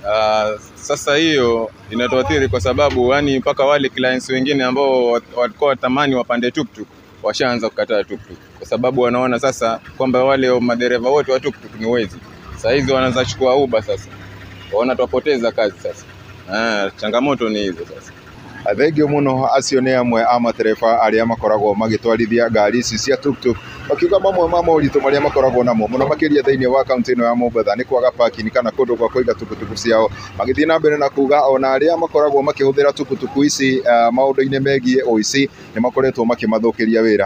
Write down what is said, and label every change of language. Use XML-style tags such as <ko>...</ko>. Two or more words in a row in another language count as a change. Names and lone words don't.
<sw>Sasa hiyo inatuathiri kwa sababu yani mpaka wale clients wengine ambao walikuwa watamani wapande tuktuk washaanza kukataa tuktuk, kwa sababu wanaona sasa kwamba wale madereva wote wa tuktuk ni wezi. Sasa hizo wanaanza chukua Uber sasa. Waona tupoteza kazi sasa. Changamoto ni hizo sasa.</sw> <ki>Thengio muno acio ni amwe a matereba aria makoragwo magitwarithia ngari ici cia tuktuk, bakiuga mamwe ma moritu maria makoragwo namo muno makiria thiini wa kaunti ino ya Mombatha ni kwaga parking kana kundu kwa kuiga tuktuk ciao. Magithii na mbere na kuga ona aria makoragwo makihuthira tuktuk ici maundu-ini megie uici ni makoretwo makimathukiria wira.</ki>